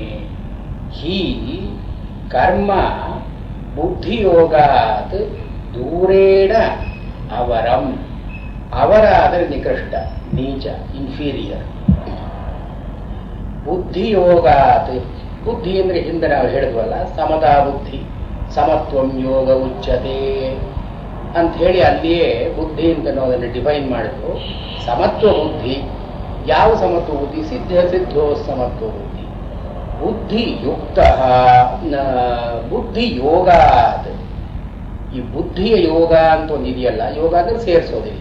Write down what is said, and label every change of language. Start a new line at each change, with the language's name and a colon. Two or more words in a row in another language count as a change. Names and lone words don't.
Sanskrit: ಹಿ ಕರ್ಮ ಬುದ್ಧಿಯೋಗಾತ್ ದೂರೇಣ ಅವರಂ.
Kannada: ಅವರ ಆದರೆ ನಿಕೃಷ್ಟ, ನೀಚ, ಇನ್ಫೀರಿಯರ್. ಬುದ್ಧಿಯೋಗಾತ್, ಬುದ್ಧಿ ಅಂದ್ರೆ ಹಿಂದೆ ನಾವು ಹೇಳಿದ್ವಲ್ಲ ಸಮತಾ ಬುದ್ಧಿ,
Sanskrit: ಸಮತ್ವಂ ಯೋಗ ಉಚ್ಯತೆ
Kannada: ಅಂತ ಹೇಳಿ ಅಲ್ಲಿಯೇ ಬುದ್ಧಿ ಅಂತ ಅನ್ನೋದನ್ನು ಡಿಫೈನ್ ಮಾಡಿದ್ರು. ಸಮತ್ವ ಬುದ್ಧಿ. ಯಾವ ಸಮತ್ವ ಬುದ್ಧಿ?
Sanskrit: ಸಿದ್ಧ ಸಿದ್ಧೋ ಸಮತ್ವ ಬುದ್ಧಿ. ಬುದ್ಧಿಯುಕ್ತ ಬುದ್ಧಿ ಯೋಗಾತ್.
Kannada: ಈ ಬುದ್ಧಿಯ ಯೋಗ ಅಂತ ಒಂದಿದೆಯಲ್ಲ, ಯೋಗ ಅಂದ್ರೆ ಸೇರಿಸೋದಿಲ್ಲ.